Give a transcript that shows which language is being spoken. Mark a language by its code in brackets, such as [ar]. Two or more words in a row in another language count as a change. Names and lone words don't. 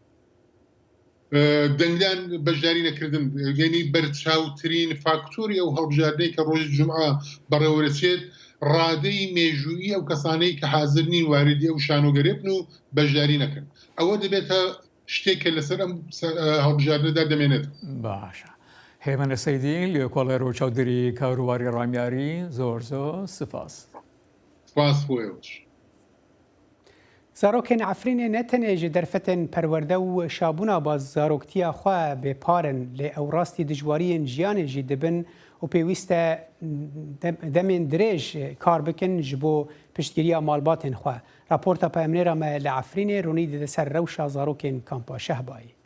[ckb] دەنگدان بەشداری نەکردن یعنی بەرچاوترین فاکتۆری ئەو هەڵبژاردنەی کە ڕۆژی جومعە بەڕێوەرەچێت ڕادەی مێژوویی ئەو کەسانەی کە حاضر نین واردی ئەو شانۆگەرێ بن و بەشداری نەکەن ئەوە دەبێتە شتێکە لەسەر ئەم هەڵبژاردنەدا دەمێنێت باشە هێمنە سەیدی لێ کۆڵێر و چاودێری کاروباری ڕامیاری زۆر سپاس سپاس بۆیەوەش [ku] زارۆکên Efrînê ne tenê ji derfetên perwerde û şabûna zaroktiya xwe bêparin lê ew rastî dijwariyên jiyanê jî dibin û pêwîst e demên dirêj kar bikin ji bo piştgiriya malbatên xwe. Raporta peyamnêra me li Efrînê ronî dide ser rewşa zarokên Kampa Şehbayê.